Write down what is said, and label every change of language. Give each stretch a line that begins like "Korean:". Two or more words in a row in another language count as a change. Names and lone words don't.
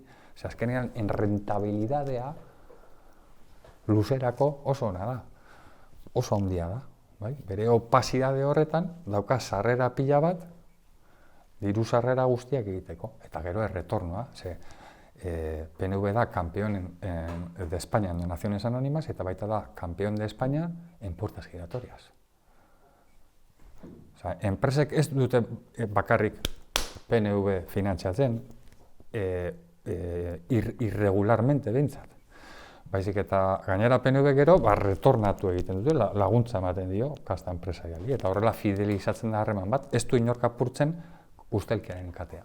Basque: Azkenean, enrentabilidadea luzerako oso ona da, oso handia da. Bere opasidade horretan, dauka sarrera pila bat, diru sarrera guztiak egiteko, eta gero erretornoa.
Spanish: PNV da campeón de España en Naciones Anónimas,
Basque: eta baita da
Spanish: campeón de España en puertas giratorias.
Basque: Enpresek ez dute bakarrik PNV finantziatzen, irregularmente behintzat. Baizik eta gainera PNV gero, retornatu egiten dute, laguntza ematen dio kasta enpresariali, eta horrela fidelizatzen da harreman bat, ez du inork apurtzen ustelkiaren katea.